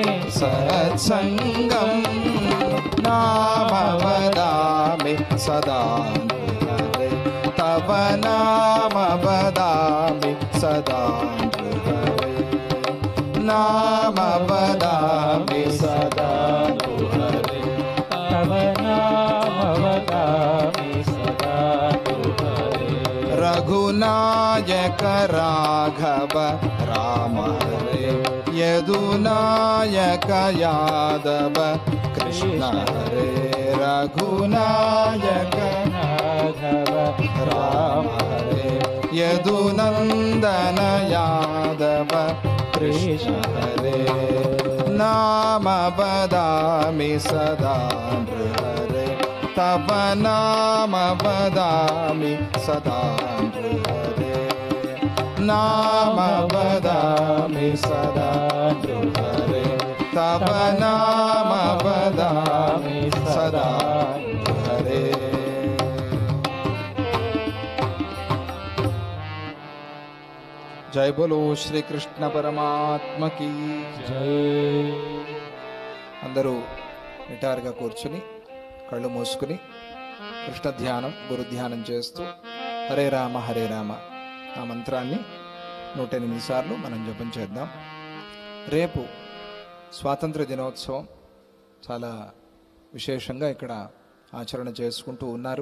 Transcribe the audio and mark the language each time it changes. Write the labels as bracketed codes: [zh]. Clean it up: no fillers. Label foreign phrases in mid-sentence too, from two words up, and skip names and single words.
[sa] सत्सङ्गम् नाम वदामि सदा नृहरे तव नाम वदामि सदा नृहरे नाम वदामि सदा नृहरे तव नाम वदामि सदा नृहरे रघुनायक राघव राम हरे यदुनायक यादव कृष्ण हरे रघुनायक राघव राम हरे यदुनन्दन यादव कृष्ण हरे नाम वदामि सदा नृहरे तव नाम वदामि सदा नृहरे नाम वदामि सदा नृहरे तव नाम वदामि सदा नृहरे [hi] जय बोलो श्री कृष्ण परमात्म की जय [te] అందరూ నిటారుగా కూర్చుని కళ్ళు మూసుకుని కృష్ణ ధ్యానం గురు ధ్యానం చేస్తూ హరే రామ ఆ మంత్రాన్ని 108 సార్లు మనం జపం చేద్దాం. రేపు స్వాతంత్ర దినోత్సవం చాలా విశేషంగా ఇక్కడ ఆచరణ చేసుకుంటూ ఉన్నారు.